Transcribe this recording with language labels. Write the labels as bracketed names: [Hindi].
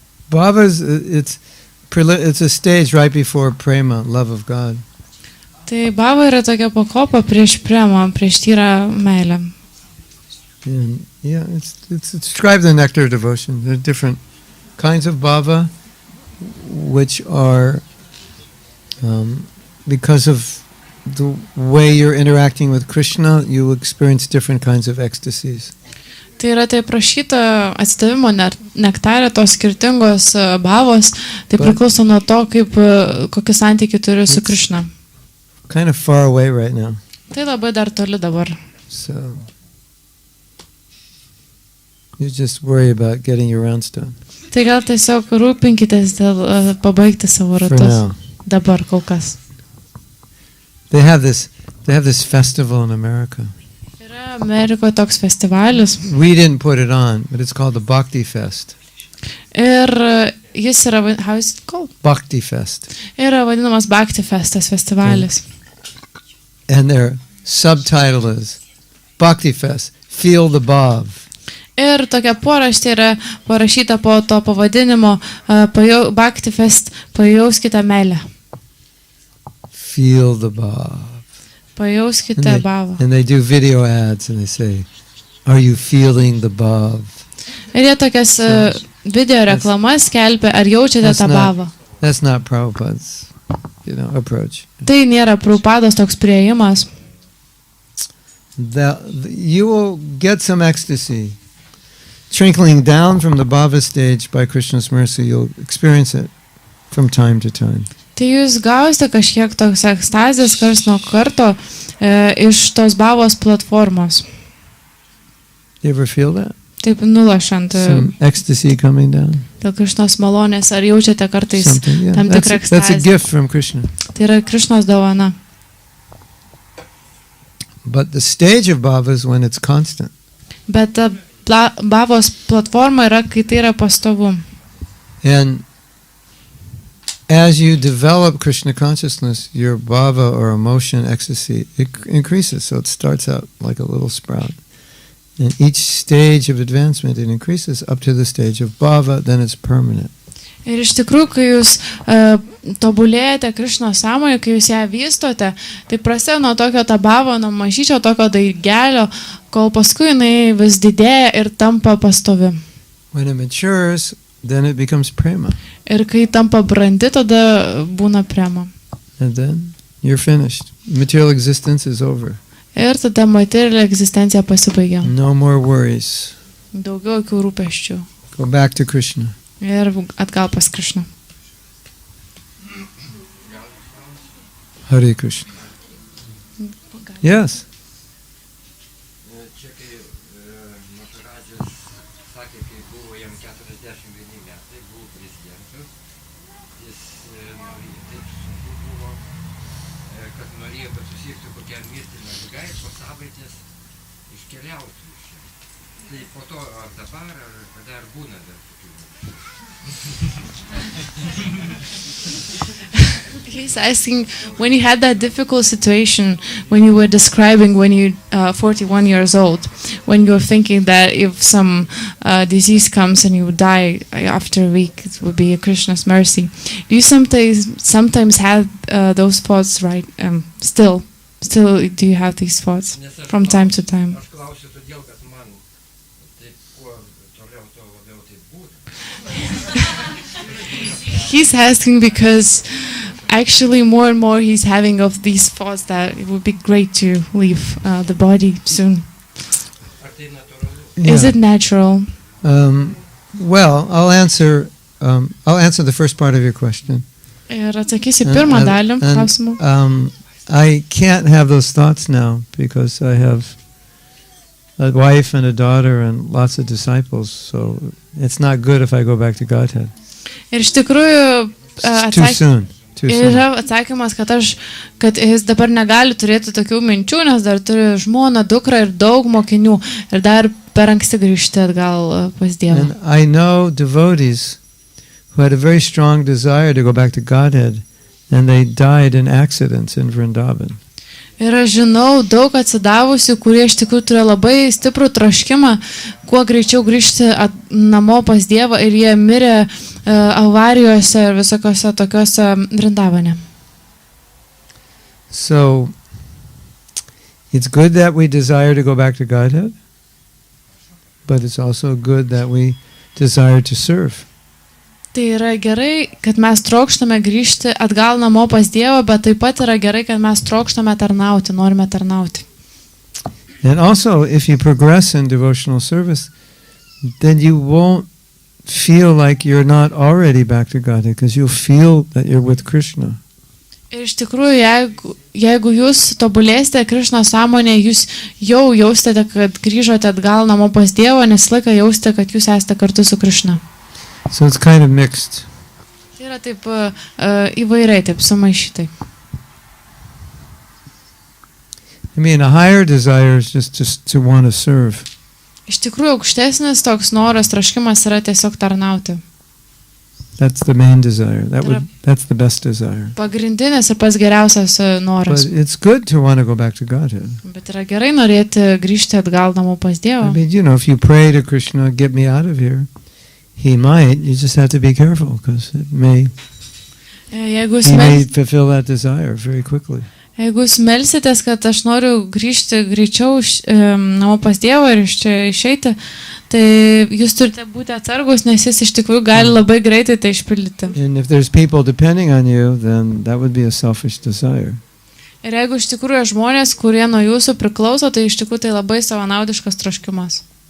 [English] Bhava is it's a stage right before prema, love of God. [Lithuanian] Tai bhava yra tokia pakopa prieš premą, prieš tyrą meilę. [English] And yeah, it's described in the Nectar of Devotion. There are different kinds of bhava, which are because of the way you're interacting with Krishna, you experience different kinds of ecstasies. [Lithuanian] Tai yra tai prašyta atsidavimo nektarė, tos skirtingos bhavos, tai priklauso nuo to, kokį santykį turi su Krishna. [English] Kind of far away right now. [Lithuanian] Tai labai dar toli dabar. [English] So you just worry about getting your rounds done. [Lithuanian] Tai gal tiesiog rūpinkitės dėl pabaigti savo ratus. Dabar kol kas. [English] They have this festival in America. [Lithuanian] Yra Amerikoje toks festivalis. [English] We didn't put it on, but it's called the Bhakti Fest. [Lithuanian] Ir jis yra, [English] how is it called? Bhakti Fest. [Lithuanian] Yra vadinamas Bhakti Festas festivalis. [English] And their subtitle is Bhakti Fest, Feel the Bhav. [Lithuanian] Ir tokia paraštė yra parašyta po to pavadinimo Bhakti Fest, pajauskite meilę. [English] Feel the Bhav. [Lithuanian] Pajauskite bhavą. [English] And they do video ads and they say, are you feeling the Bhav? [Lithuanian] Ir jie tokias video reklamas skelbia, ar jaučiate tą bhavą. [English] That's not Prabhupada's, approach. [Lithuanian] Tai nėra Prabhupados toks priėjimas. [English] You will get some ecstasy. Trickling down from the bhava stage by Krishna's mercy, you'll experience it from time to time. [Lithuanian] Tai jūs gausite kažkiek toks ekstazės kars nuo karto iš tos bhavos platformos. [English] You ever feel that? [Lithuanian] Taip nulašant. [English] Some ecstasy coming down. [Lithuanian] Dėl Krishnos malonės, ar jaučiate kartais tam tikrą ekstazę? [English] That's a gift from Krishna. [Lithuanian] Tai yra Krishnos dovana. [English] But the stage of bhava is when it's constant. [Lithuanian] Bet bhavos platforma yra, kai tai yra pastovu. [English] And as you develop Krishna consciousness, your bhava or emotion, ecstasy, it increases. So it starts out like a little sprout. And each stage of advancement, it increases up to the stage of bhava, then it's permanent. [Lithuanian] Ir iš tikrųjų, kai jūs tobulėjate Krishnos sąmonę, kai jūs ją vystote, tai prasideda nuo tokio bhavo, nuo mažyčio tokio daigelio, kol paskui jinai vis didėja ir tampa pastovi. [English] When it matures, then it becomes prema. [Lithuanian] Ir kai tampa brandi, tada būna prema. [English] And then you're finished. Material existence is over. [Lithuanian] Ir tada materialinė egzistencija pasibaigia. [English] No more worries. [Lithuanian] Daugiau jokių rūpesčių. [English] Go back to Krishna. [Lithuanian] ir atgal pas Krišną. [English] Hare Krishna. Yes. [Lithuanian] Čia kai Matarazijas sakė, kai buvo jam 41 metai, buvo prezidentas, jis taip sunku buvo, kad norėjo, kad susirgtų kokią mirtiną ligą ir po savaitės iškeliautų iš čia. Tai po to ar dabar, ar kada ar būna dar tokių. [English] He's asking, when you had that difficult situation, when you were describing when you 41 years old, when you were thinking that if some disease comes and you would die after a week, it would be a Krishna's mercy. Do you sometimes have those thoughts, right? Still, do you have these thoughts from time to time? [Lithuanian] Aš klausiu todėl, kad man taip kuo toliau, to labiau taip būtų. [English] He's asking because actually more and more he's having of these thoughts that it would be great to leave the body soon. [Lithuanian] Ar tai natūralu? [English] Is it natural? Well, I'll answer the first part of your question. [Lithuanian] Ir atsakysiu pirmą dalį klausimų. [English] I can't have those thoughts now because I have a wife and a daughter and lots of disciples, so it's not good if I go back to Godhead. [Lithuanian] Ir iš tikrųjų [English] It's too soon. [Lithuanian] yra atsakymas, kad jis dabar negali turėti tokių minčių, nes dar turi žmoną, dukrą ir daug mokinių ir dar per anksti grįžti atgal pas Dievą. [English] And I know devotees who had a very strong desire to go back to Godhead, and they died in accidents in Vrindavan. [Lithuanian] Ir aš žinau daug atsidavusių, kurie iš tikrųjų turėjo labai stiprų troškimą, kuo greičiau grįžti namo pas Dievą ir jie mirė avarijose ir visokiose tokiose Vrindavane. [English] So, it's good that we desire to go back to Godhead, but it's also good that we desire to serve. [Lithuanian] Tai yra gerai, kad mes trokštame grįžti atgal namo pas Dievą, bet taip pat yra gerai, kad mes trokštame tarnauti, norime tarnauti. [English] And also, if you progress in devotional service, then you won't feel like you're not already back to Godhead, because you'll feel that you're with Krishna. [Lithuanian] Ir iš tikrųjų, jeigu jūs tobulėsite Krišnos sąmonė, jūs jau jausite, kad grįžote atgal namo pas Dievą, nes laiką jausite, kad jūs esate kartu su Krišna. [English] So it's kind of mixed. [Lithuanian] Tai yra taip įvairiai, taip sumaišytai. [English] I mean, a higher desire is just to want to serve. [Lithuanian] Iš tikrųjų, aukštesnis toks noras, troškimas yra tiesiog tarnauti. [English] That's the main desire. That's the best desire. [Lithuanian] Pagrindinis ir pats geriausias noras. [English] But it's good to want to go back to Godhead. [Lithuanian] Bet yra gerai norėti grįžti atgal namo pas Dievą. [English] I mean, if you pray to Krishna, get me out of here, he might. You just have to be careful, because he may fulfill that desire very quickly. [Lithuanian] Jeigu jūs melsitės, kad aš noriu grįžti greičiau namo pas Dievą ir iš čia išeiti, tai jūs turite būti atsargus, nes jis iš tikrųjų gali labai greitai tai išpildyti. [English] And if there's people depending on you, then that would be a selfish desire. [Lithuanian] Ir jeigu iš tikrųjų žmonės, kurie nuo jūsų priklauso, tai iš tikrųjų tai labai savanaudiškas troškimas.